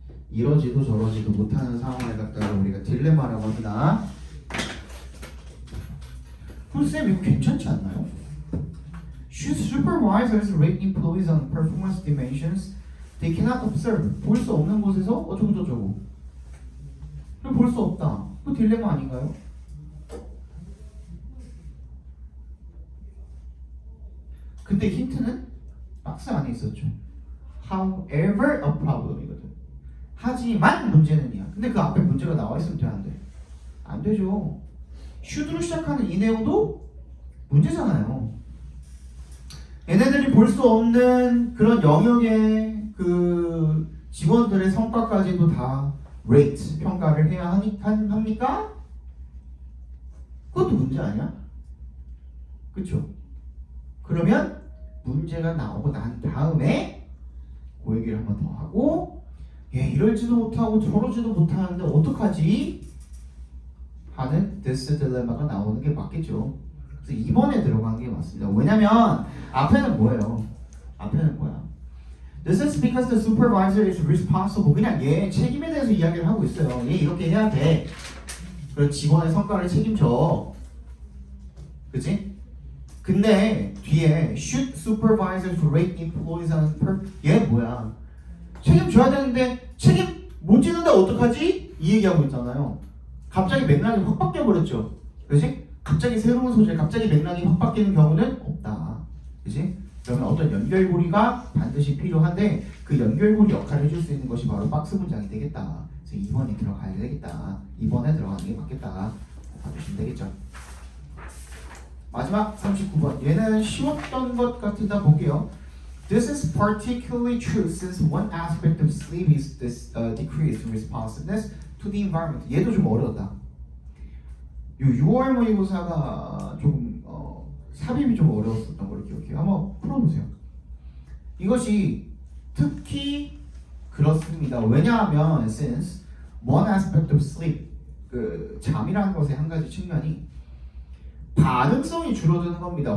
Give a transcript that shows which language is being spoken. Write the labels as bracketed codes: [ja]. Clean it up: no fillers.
[ko] 이러지도 저러지도 못하는 상황을 갖다가 우리가 딜레마라고 합니다. 쌤 이거 괜찮지 않나요? [en] Should supervisors rate employees on performance dimensions they cannot observe? [ko] 볼 수 없는 곳에서 어쩌고 저쩌고. 볼 수 없다. 그 딜레마 아닌가요? 근데 힌트는 박스 안에 있었죠. [en] However a problem이거든. [ko] 하지만 문제는이야. 근데 그 앞에 문제가 나와 있으면 돼, 안 돼? 안 되죠. should로 시작하는 이 내용도 문제잖아요. 얘네들이 볼 수 없는 그런 영역의 그 직원들의 성과까지도 다 rate 평가를 해야 합니까? 그것도 문제 아니야? 그쵸? 그러면 문제가 나오고 난 다음에 그 얘기를 한 번 더 하고 얘 이럴지도 못하고 저러지도 못하는데 어떡하지? 하는 this dilemma가 나오는 게 맞겠죠. 그래서 2번에 들어간 게 맞습니다. 왜냐면 앞에는 뭐예요? 앞에는 뭐야? [en] This is because the supervisor is responsible. [ko] 그냥 얘 책임에 대해서 이야기를 하고 있어요. 얘 이렇게 해야 돼. 그리고 직원의 성과를 책임져. 그치? 근데 뒤에 [en] should supervisors rate employees on per [ko] 얘 뭐야? 책임져야 되는데 책임 못 지는데 어떡하지? 이 얘기하고 있잖아요. 갑자기 맥락이 확 바뀌어버렸죠. 그치? 갑자기 새로운 소재, 갑자기 맥락이 확 바뀌는 경우는 없다. 그치? 그러면 어떤 연결고리가 반드시 필요한데 그 연결고리 역할을 해줄 수 있는 것이 바로 박스 문장이 되겠다. 그래서 2번에 들어가야 되겠다. 2번에 들어가는 게 맞겠다. 봐주시면 되겠죠. 마지막 39번. 얘는 쉬웠던 것 같으다 볼게요. [en] This is particularly true since one aspect of sleep is this decreased responsiveness to the environment. [ko] 얘도 좀 어려웠다. 요 6월 모의고사가 조금 삽입이 좀 어려웠었던 걸 기억해요. 한번 풀어보세요. 이것이 특히 그렇습니다. 왜냐하면 [en] since one aspect of sleep [ko] 그 잠이라는 것의 한 가지 측면이 반응성이 줄어드는 겁니다.